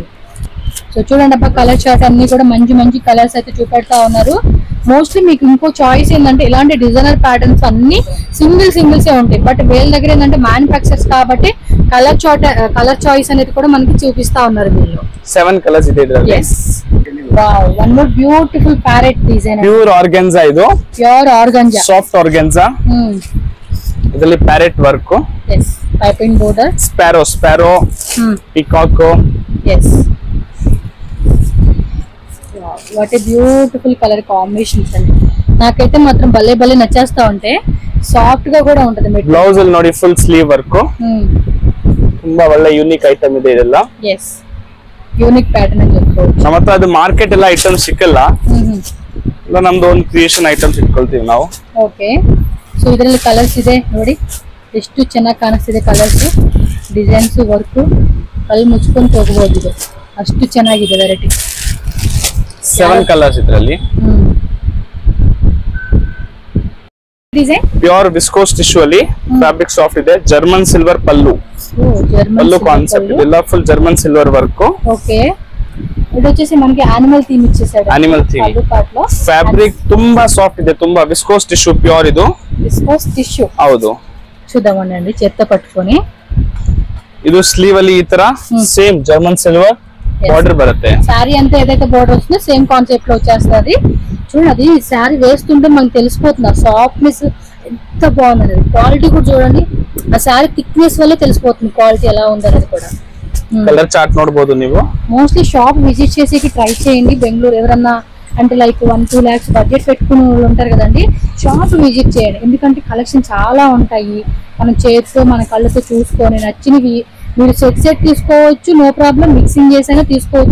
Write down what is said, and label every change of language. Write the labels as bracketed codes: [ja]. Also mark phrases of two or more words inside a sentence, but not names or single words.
[te] సో చూడండి అబ్బా, [en] color chart [te] అన్ని కూడా మంచి మంచి కలర్స్ అయితే చూపెడతా ఉన్నారు. మోస్ట్లీ మీకు ఇంకో చాయిస్ ఏంటంటే ఇలాంటి [en] designer patterns [te] అన్ని సింగిల్సే ఉంటాయి. బట్ వీళ్ళ దగ్గర ఏంటంటే మ్యానుఫ్యాక్చర్స్ కాబట్టి [en] color choice [te] అనేది కూడా మనకి చూపిస్తా ఉన్నారు వీళ్ళు. [kn] 7 కలర్స్ ಇದೆ ಇದರಲ್ಲಿ. [en] yes wow, one more beautiful parrot design. pure organza ಇದು. pure organza, soft organza. ಇದರಲ್ಲಿ parrot work. yes, piping border, sparrow, peacock. yes, what a beautiful color combinations అండి. [te] నాకైతే మాత్రం భలే భలే నచ్చేస్తా ఉంటే. సాఫ్ట్ గా కూడా ఉంటది. [kn] బ్లౌజ్ ಅಲ್ಲಿ ನೋಡಿ [en] full sleeve work. [kn] ತುಂಬಾ ಒಳ್ಳೆ [en] unique item [kn] ಇದೆ ಇದೆಲ್ಲ. yes, [en] unique pattern [kn] ಅಂತ ಹೇಳ್ಬೋದು. ನಮ್ಮ ಹತ್ರ ಅದು ಮಾರ್ಕೆಟ್ ಎಲ್ಲ ಐಟಮ್ ಸಿಕ್ಕಲ್ಲ. ಇಲ್ಲ ನಮ್ದು ಒಂದು [en] creation items [kn] ಇಟ್ಕೊಳ್ತೀವಿ ನಾವು. [en] okay, so [kn] ಇದರಲ್ಲಿ ಕಲರ್ಸ್ ಇದೆ ನೋಡಿ, ಎಷ್ಟು ಚೆನ್ನಾಗಿ ಕಾಣಿಸ್ತಿದೆ [en] colors, designs, work. [kn] ಕಲ್ ಮುಚ್ಕೊಂಡು ಹೋಗಬಹುದು, ಇದು ಅಷ್ಟು ಚೆನ್ನಾಗಿದೆ ವೆರೈಟಿ. 7 ಕಲರ್ಸ್ ಇದರಲ್ಲಿ. ಡಿಸೈನ್ [en] pure viscose tissue ಅಲ್ಲಿ fabric soft ಇದೆ. German silver ಪಲ್ಲು. పల్లు కాన్సెప్ట్ ఇలా full German silver work. [te] ఓకే, ఇది వచ్చేసి మనకి [en] animal theme [te] ఇచ్చేసాడు. [en] animal theme. fabric ತುಂಬಾ సాఫ్ట్ [kn] ಇದೆ, ತುಂಬಾ [en] viscose tissue pure. ఇది viscose tissue. [kn] ಹೌದು, [te] చూద్దామండి చేత్తో పట్టుకొని. [kn] ಇದು ಸ್ಲೀವ್ ಅಲ್ಲಿ ಈ ತರ [en] same German silver border [kn] బರುತ್ತೆ. సారీ [te] అంతా ఏదైతే బార్డర్ వస్తుందో [en] same concept [te] లో వచ్చేస్తుంది. చూడండి, అది సారీ వేస్తుంటే మనకు తెలిసిపోతుంది సాఫ్ట్నెస్ ఎంత బాగుంది. క్వాలిటీ కూడా చూడండి, ఆ సారీ థిక్నెస్ వల్ల తెలిసిపోతుంది క్వాలిటీ ఎలా ఉందనేది కూడా. [en] color chart [te] ನೋಡಬಹುದು ನೀವು. మోస్ట్లీ [en] shop visit [te] చేసి ట్రై చేయండి. బెంగళూరు ఎవరన్నా అంటే లైక్ 1-2 lakhs బడ్జెట్ పెట్టుకునే వాళ్ళు ఉంటారు కదండి, [en] shop visit [te] చేయండి. ఎందుకంటే కలెక్షన్ చాలా ఉంటాయి. మనం చేతితో మన కళ్ళతో చూసుకొని నచ్చినవి మీరు సెట్ తీసుకోవచ్చు, [en] no problem. [te] మిక్సింగ్ చేసైనా తీసుకోవచ్చు.